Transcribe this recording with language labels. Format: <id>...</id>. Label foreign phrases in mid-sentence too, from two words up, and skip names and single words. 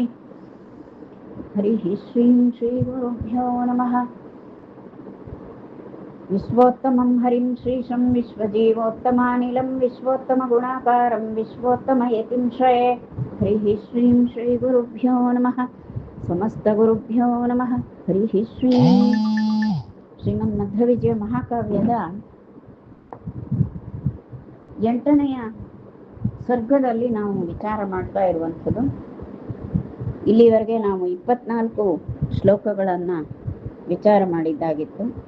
<sa>हरिः श्रीं श्रीगुरुभ्यो नमः। विश्वोत्तमं हरिं श्रीशं विश्वजीवोत्तमानिलं विश्वोत्तमगुणाकारं विश्वोत्तमयतिं श्रये। हरिः श्रीं श्रीगुरुभ्यो नमः। ಸಮಸ್ತಗುರುಭ್ಯೋ ನಮಃ.</sa> <kn>ಹರಿಃ ಶ್ರೀ ಶ್ರೀಮನ್ಮಧ್ವವಿಜಯ ಮಹಾಕಾವ್ಯದ 8ನೆಯ ಸರ್ಗದಲ್ಲಿ ನಾವು ವಿಚಾರ ಮಾಡ್ತಾ ಇರುವಂಥದ್ದು. ಇಲ್ಲಿವರೆಗೆ ನಾವು 24 ಶ್ಲೋಕಗಳನ್ನು ವಿಚಾರ ಮಾಡಿದ್ದಾಗಿತ್ತು.</kn>